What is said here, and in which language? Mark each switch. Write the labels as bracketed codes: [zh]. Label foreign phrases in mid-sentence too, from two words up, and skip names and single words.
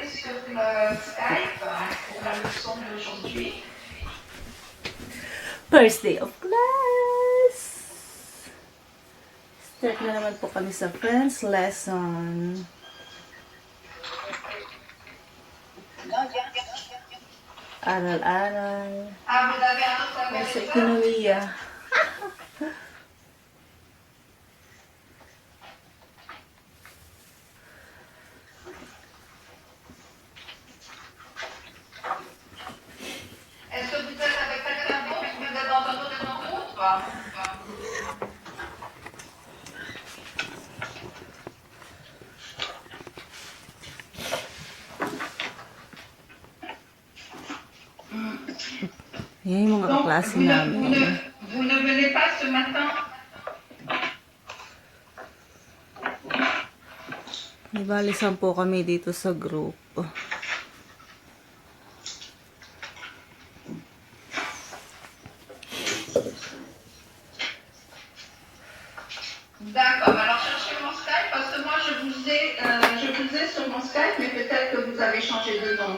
[fr] sur le Skype pour la leçon d'aujourd'hui. [en] First day of class! [tl] Start na naman po kami sa [en] French lesson. [tl] Aral-aral. [fr] Ah, vous avez un autre appel [tl] Sa [fr] de ça? [tl] ekonomiya. [fr] Est-ce que vous êtes avec quelqu'un d'autre? Vous êtes dans un autre groupe? [tl] Yan yung mga [fr] Donc, [tl] kaklase [fr] vous [tl] namin. [fr] ne venez pas ce matin? [tl] May bali 10 kami dito sa group. [fr] D'accord, alors cherchez mon Skype parce que moi je vous ai sur mon Skype, mais peut-être que vous avez changé de nom.